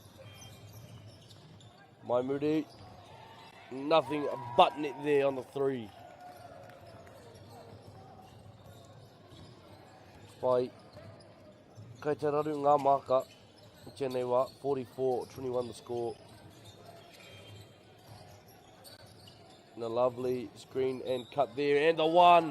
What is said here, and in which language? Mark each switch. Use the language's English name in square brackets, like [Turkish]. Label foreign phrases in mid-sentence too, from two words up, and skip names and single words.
[Māori] Mai muri. [English] Nothing but net there on the three. [Māori] Pai. Kai te raru ngā maka. Tēnei wā 44-21 [English] the score. And a lovely screen and cut there, and the one.